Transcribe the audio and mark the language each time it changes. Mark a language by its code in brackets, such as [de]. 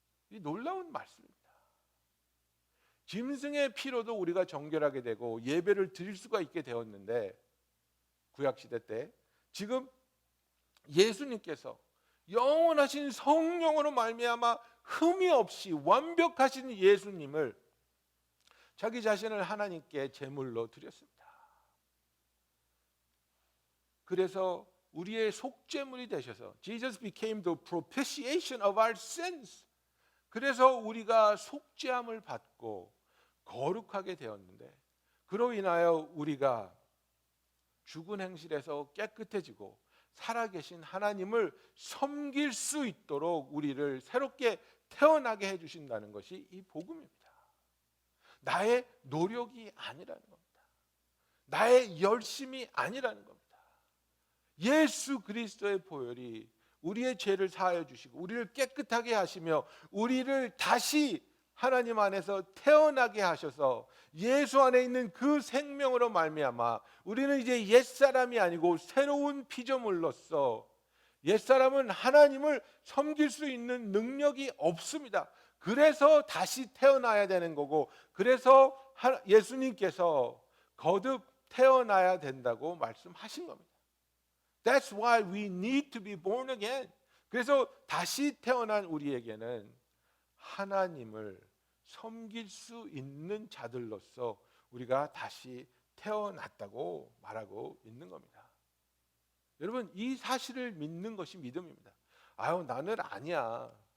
[ko] 이 놀라운 말씀입니다. 짐승의 피로도 우리가 정결하게 되고 예배를 드릴 수가 있게 되었는데, 구약시대 때 지금 예수님께서 영원하신 성령으로 말미암아 흠이 없이 완벽하신 예수님을 자기 자신을 하나님께 제물로 드렸습니다. 그래서 우리의 속죄물이 되셔서 [en] Jesus became the propitiation of our sins. [ko] 그래서 우리가 속죄함을 받고 거룩하게 되었는데, 그로 인하여 우리가 죽은 행실에서 깨끗해지고 살아계신 하나님을 섬길 수 있도록 우리를 새롭게 태어나게 해주신다는 것이 이 복음입니다. 나의 노력이 아니라는 겁니다. 나의 열심이 아니라는 겁니다. 예수 그리스도의 보혈이 우리의 죄를 사하여 주시고 우리를 깨끗하게 하시며 우리를 다시 하나님 안에서 태어나게 하셔서 예수 안에 있는 그 생명으로 말미암아 우리는 이제 옛사람이 아니고 새로운 피조물로서, 옛사람은 하나님을 섬길 수 있는 능력이 없습니다. 그래서 다시 태어나야 되는 거고, 그래서 예수님께서 거듭 태어나야 된다고 말씀하신 겁니다. [en] That's why we need to be born again. [ko] 그래서 다시 태어난 우리에게는 하나님을 섬길 수 있는 자들로서 우리가 다시 태어났다고 말하고 있는 겁니다. 여러분, 이 사실을 믿는 것이 믿음입니다. 아유, 나는 아니야.